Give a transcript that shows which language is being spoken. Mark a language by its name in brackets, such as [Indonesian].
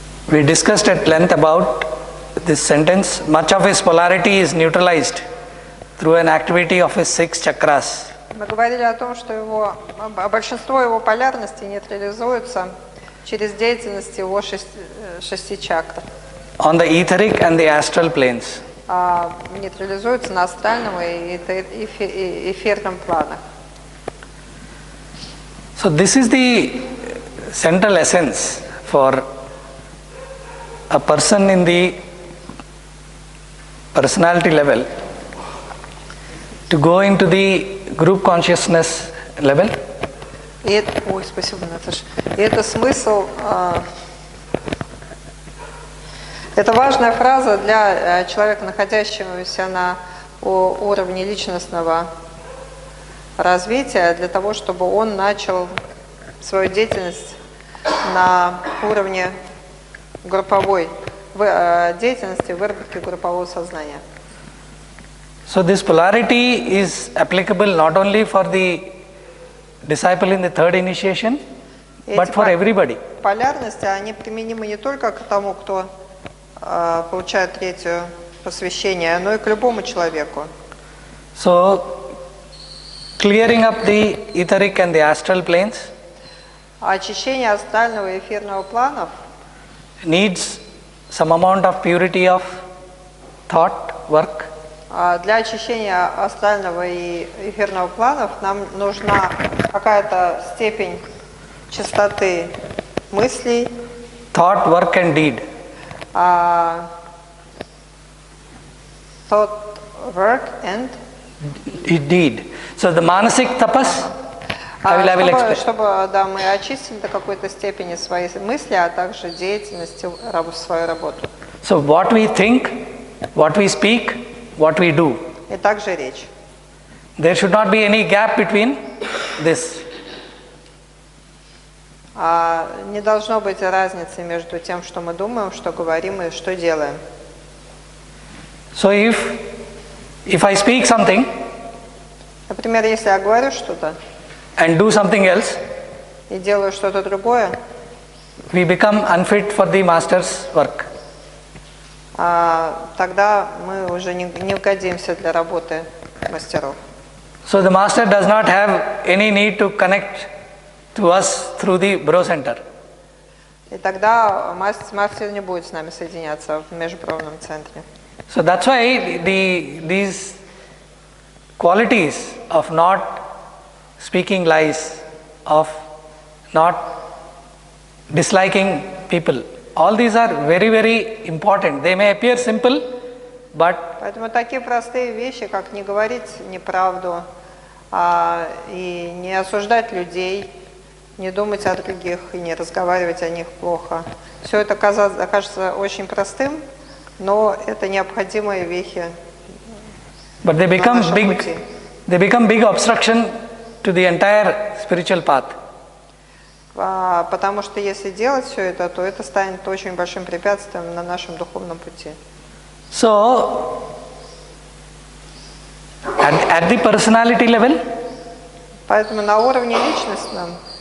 [English] We discussed at length about this sentence. Much of his polarity is neutralized through an activity of his 6 chakras. [Russian] Мы говорили о том, что большинство его полярности нейтрализуется через деятельность его 6 чакр. [English] On the etheric and the astral planes. [Russian] Нейтрализуется на астральном и эфирном планах. [English] So this is the central essence for a person in the personality level to go into the group consciousness level. [Russian] Ой, спасибо, Наташа. И это смысл, это важная фраза для человека, находящегося на уровне личностного развития, для того, чтобы он начал свою деятельность на уровне групповой деятельности, выработки группового сознания. [English] So this polarity is applicable not only for the disciple in the third initiation, but for everybody. [Russian] Полярности, они применимы не только к тому, кто получает третье посвящение, но и к любому человеку. [English] So clearing up the etheric and the astral planes [Russian] Очищение астрального и эфирного планов [English] needs some amount of purity of thought, work. [Russian] Для очищения астрального и эфирного планов нам нужна какая-то степень чистоты мыслей. [English] Thought, work and deed. Thought, work and deed. So the manasik tapas, I will explain. [Russian] Чтобы мы очистили до какой-то степени свои мысли, а также деятельность, свою работу. [English] So what we think, what we speak, what we do. [Russian] И также речь. [English] There should not be any gap between this. [Russian] Не должно быть разницы между тем, что мы думаем, что говорим и что делаем. [English] So if I speak something, [Russian] например, если я говорю что-то [English] and do something else, [Russian] и делаю что-то другое, [English] we become unfit for the master's work. [Russian] тогда мы уже не годимся для работы мастеров. [English] So the master does not have any need to connect to us through the bro center. [Russian] И тогда мастер не будет с нами соединяться в межбровном центре. [English] So that's why these qualities of not speaking lies, of not disliking people, all these are very, very important. They may appear simple, but [Russian] поэтому такие простые вещи, как не говорить неправду, и не осуждать людей, не думать о других и не разговаривать о них плохо. Все это кажется очень простым, но это необходимые вехи. [English] But they become big obstruction to the entire spiritual path. [Russian] Потому что если делать все это, то это станет очень большим препятствием на нашем духовном пути. [English] So, at the personality level, [Russian] Поэтому на уровне личностном